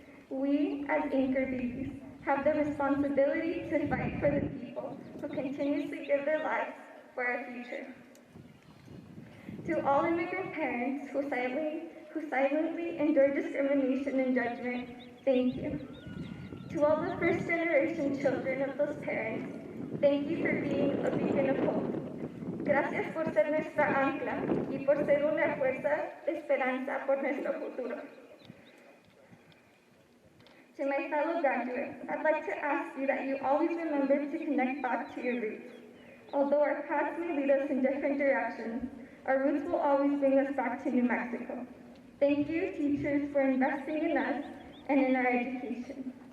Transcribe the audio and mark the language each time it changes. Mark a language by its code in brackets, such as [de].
[en] We, as anchor babies, have the responsibility to fight for the people who continuously give their lives for our future. To all immigrant parents who silently endure discrimination and judgment, thank you. To all the first-generation children of those parents, thank you for being a beacon of hope. [es] Gracias por ser nuestra ancla y por ser una fuerza de esperanza por nuestro futuro. [en] To my fellow graduates, I'd like to ask you that you always remember to connect back to your roots. Although our paths may lead us in different directions, our roots will always bring us back to New Mexico. Thank you, teachers, for investing in us and in our education.